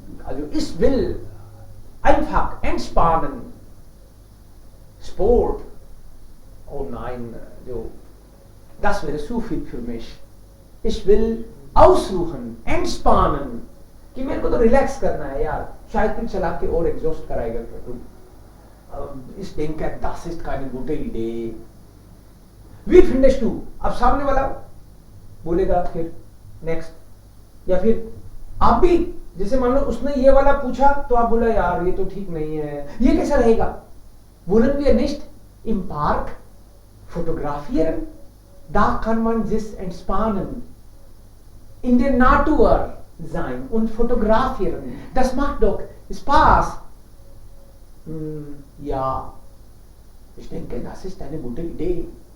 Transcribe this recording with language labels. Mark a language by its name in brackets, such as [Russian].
[German] Also ich will einfach entspannen. Sport. Oh nein, das wäre zu viel für mich. Ich will ausruhen, entspannen. [Hindi] कि मेरे को तो relax करना है यार, शायद फिर चला के और एग्जॉस्ट कराएगा फिर तू. [German] Ich denke, das ist keine gute Idee. Wie findest du? [Hindi] अब सामने वाला बोलेगा फिर नेक्स्ट, या फिर आप भी जैसे मान लो उसने ये वाला पूछा तो आप बोला यार ये तो ठीक नहीं है, ये कैसा रहेगा? [German] Wollen wir nicht im Park fotografieren? Da kann man sich entspannen, in der Natur sein und fotografieren. Das macht doch Spaß. Ja, ich denke, das ist eine gute Idee.